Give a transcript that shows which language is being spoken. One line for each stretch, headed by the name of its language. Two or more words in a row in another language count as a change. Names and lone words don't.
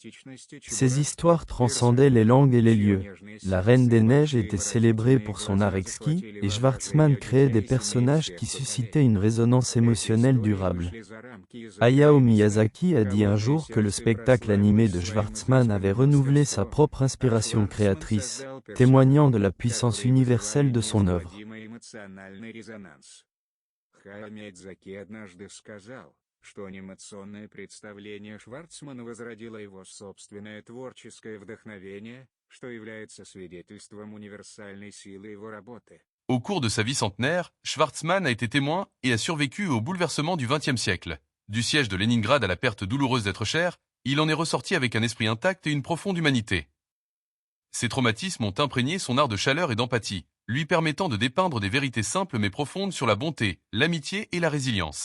French: Ces histoires transcendaient les langues et les lieux. La Reine des Neiges était célébrée pour son art exquis, et Schwartzman créait des personnages qui suscitaient une résonance émotionnelle durable. Hayao Miyazaki a dit un jour que le spectacle animé de Schwartzman avait renouvelé sa propre inspiration créatrice, témoignant de la puissance universelle de son œuvre.
Russian: Что анимационное представление Шварцмана возродило его собственное творческое вдохновение, что является свидетельством универсальной силы его работы.
French: Au cours de sa vie centenaire, Schwartzman a été témoin et a survécu au bouleversement du XXe siècle. Du siège de Leningrad à la perte douloureuse d'êtres chers, il en est ressorti avec un esprit intact et une profonde humanité. Ces traumatismes ont imprégné son art de chaleur et d'empathie, lui permettant de dépeindre des vérités simples mais profondes sur la bonté, l'amitié et la résilience.